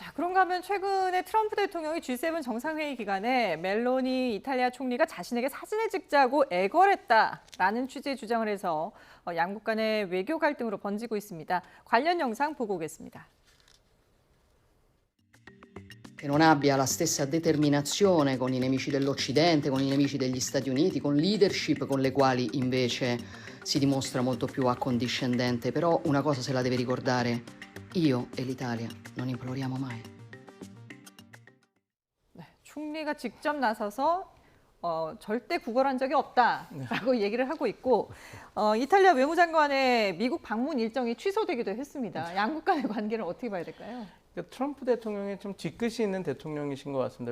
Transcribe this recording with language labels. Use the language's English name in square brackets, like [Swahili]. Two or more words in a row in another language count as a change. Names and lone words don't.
[Korean] 자, 그런가 하면 최근에 트럼프 대통령이 G7 정상회의 기간에 멜로니 이탈리아 총리가 자신에게 사진을 찍자고 애걸했다라는 취지의 주장을 해서 양국 간의 외교 갈등으로 번지고 있습니다. 관련 영상 보고 오겠습니다. [Italian] Che non abbia la stessa determinazione con i nemici dell'Occidente, con i nemici degli Stati Uniti, con leadership con le quali invece si dimostra molto più accondiscendente. Però una cosa se la deve ricordare, io e l'Italia non imploriamo mai. [Korean] 네, 총리가 직접 나서서 절대 구걸한 적이 없다라고 얘기를 하고 있고 이탈리아 외무장관의 미국 방문 일정이 취소되기도 했습니다. 양국 간의 관계를 어떻게 봐야 될까요? 트럼프 대통령이 좀 뒤끝이 있는 대통령이신 것 같습니다.